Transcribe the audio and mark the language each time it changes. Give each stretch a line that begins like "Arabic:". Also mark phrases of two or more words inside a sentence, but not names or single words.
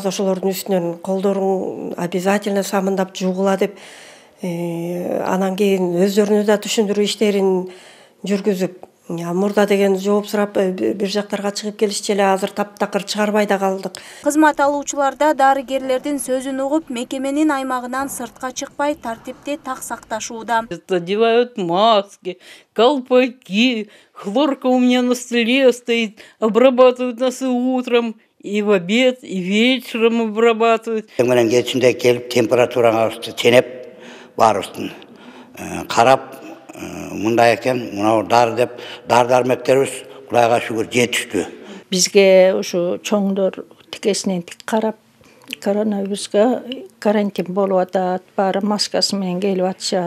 Kyrgyz: Ошолордун үстүнөн колдорун обязательно самындап жуугула деп, анан кийин өздөрүнө да түшүндүрүү иштерин жүргүзүп, мурда деген жооп сурап бир жактарга чыгып келишчи эле, азыр таптакыр чыгарбай да калдык. Кызмат алуучуларда дарыгерлердин сөзүн угуп, мекеменин аймагынан сыртка чыкпай тартипти так сакташууда.
Russian: Одевают маски, колпаки, хлорка у меня на столе стоит, обрабатывают нас и утром, и в обед, и вечером обрабатывают.
Kyrgyz: Менен кечинде келип температураңызды ченеп, баарыбыздын карап, мындай экен, мына дары деп, дары-дармектерибиз Кудайга шүгүр жетиштүү. Бизге ушу чоңдор тикесинен тик карап, коронавируска карантин болуп атат, баары маскасы менен келип атышат.